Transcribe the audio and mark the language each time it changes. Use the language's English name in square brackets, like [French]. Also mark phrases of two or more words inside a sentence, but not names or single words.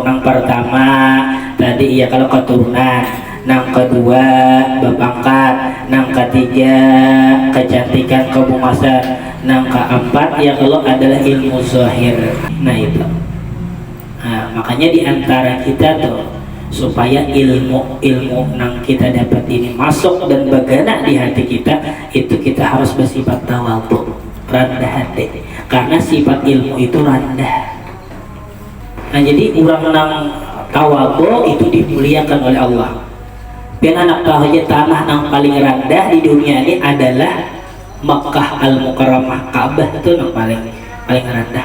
[Indonesian] Nang pertama tadi ya kalau keturunan, nang kedua bapangkat, nang ketiga kecantikan kebumasan, nang keempat ya kalau adalah ilmu zahir. Nah itu, nah, makanya diantara kita tuh supaya ilmu nang kita dapat ini masuk dan berguna di hati kita, itu kita harus bersifat tawadhu, rendah hati, karena sifat ilmu itu rendah. Nah jadi orang nang tawadhu itu dimuliakan oleh Allah. Dan anak tahu aja tanah yang paling rendah di dunia ini adalah Makkah Al-Mukarramah, Ka'bah itu yang paling rendah.